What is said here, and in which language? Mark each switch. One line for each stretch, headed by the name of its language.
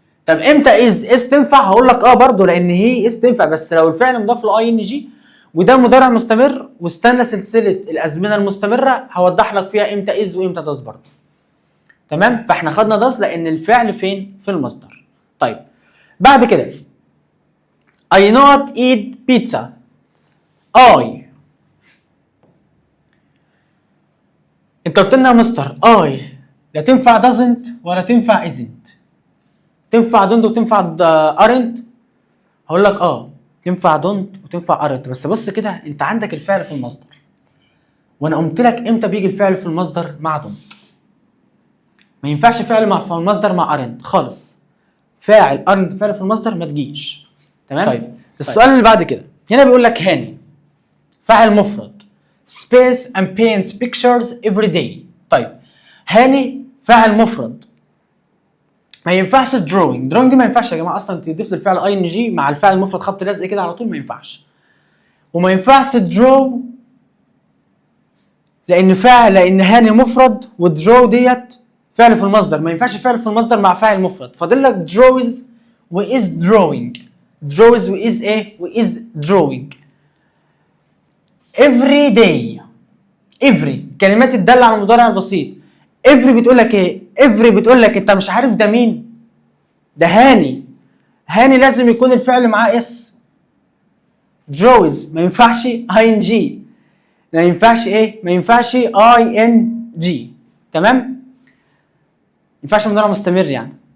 Arabic: طب امتى از تنفع؟ هقول لك برضه، لان هي از تنفع بس لو الفعل مضاف له اي ان جي وده مضارع مستمر، واستنى سلسله الازمنه المستمره هوضح لك فيها امتى از وامتى داز برضه. تمام؟ فاحنا خدنا داز لان الفعل فين؟ في المصدر. طيب بعد كده
English: I not eat pizza.
Arabic: انت قلت لنا يا مستر لا تنفع doesn't ولا تنفع isn't، تنفع don't وتنفع aren't. هقول لك تنفع don't وتنفع aren't، بس بص كده انت عندك الفعل في المصدر، وانا قلت لك امتى بيجي الفعل في المصدر مع don't. ما ينفعش فعل في المصدر مع aren't خالص. فاعل aren't فعل في المصدر ما تجيش. تمام؟ طيب السؤال اللي بعد كده هنا بيقول لك هاني فاعل مفرد
English: space and paints pictures every day.
Arabic: طيب هاني فاعل مفرد، ما ينفعش drawing دي ما ينفعش يا جماعه اصلا تضيف للفعل اي ان جي مع الفعل المفرد خط لازق كده على طول، ما ينفعش. وما ينفعش draw لان هاني مفرد، ودرو ديت فعل في المصدر، ما ينفعش فعل في المصدر مع فاعل مفرد. فاضل لك draws واز drawing.
English: draws was was drawing. every day every
Arabic: الكلمات الداله على المضارع البسيط. افري بتقول لك ايه؟ افري بتقول لك انت مش عارف ده مين؟ ده هاني. هاني لازم يكون الفعل معاه اس. draws ما ينفعش ing. ما ينفعش ايه؟ ما ينفعش ing. تمام؟ ما ينفعش مضارع مستمر يعني.